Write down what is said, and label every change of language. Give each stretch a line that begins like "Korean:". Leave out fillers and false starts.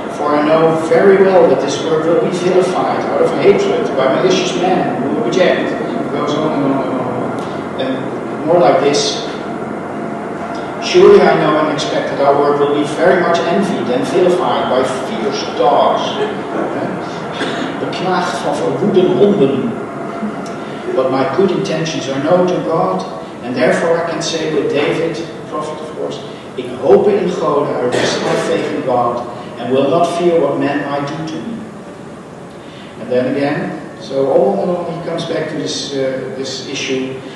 English: For I know very well that this work will be vilified out of hatred by malicious men who will reject. It goes on and on and on. And more like this. Surely I know and expect that our work will be very much envied and vilified by fierce dogs.
Dutch: Beknaagd van verwoede honden.
English: But my good intentions are known to God, and therefore I can say with David, prophet of course,
Dutch: ik hoop in God,
English: I rest my faith in God, and will not fear what men might do to me. And then again, so all in all he comes back to this issue.